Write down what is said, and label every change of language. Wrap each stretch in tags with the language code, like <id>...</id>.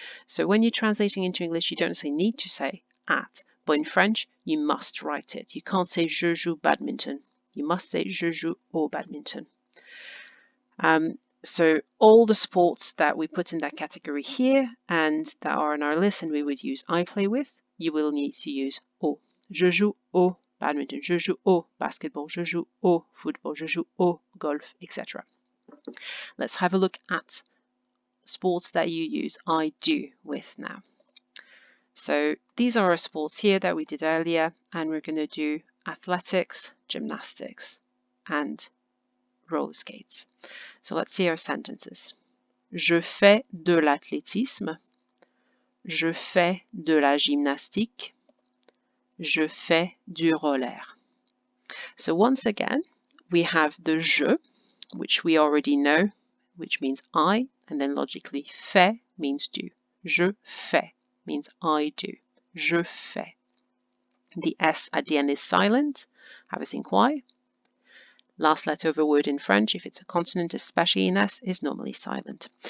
<en>So when you're translating into English, you don't necessarily need to say at, but in French, you must write it. You can't say</en> <fr>je joue badminton.</fr> <en>You must say</en> <fr>je joue au badminton.</fr> <en>So all the sports that we put in that category here and that are on our list and we would use I play with, you will need to use au.</en> <fr>Je joue au badminton, je joue au basketball, je joue au football, je joue au golf, etc.</fr> <en>Let's have a look at sports that you use I do with now. So these are our sports here that we did earlier, and we're going to do athletics, gymnastics, and roller skates. So let's see our sentences.</en> <fr>Je fais de l'athlétisme. Je fais de la gymnastique. Je fais du roller.</fr> <en>So once again, we have the je, which we already know, which means I, and then logically fais means do.</en> <fr>Je fais</fr> <en>means I do.</en> <fr>Je fais.</fr> <en>The S at the end is silent. Have a think why. Last letter of a word in French, if it's a consonant, especially in S, is normally silent.</en>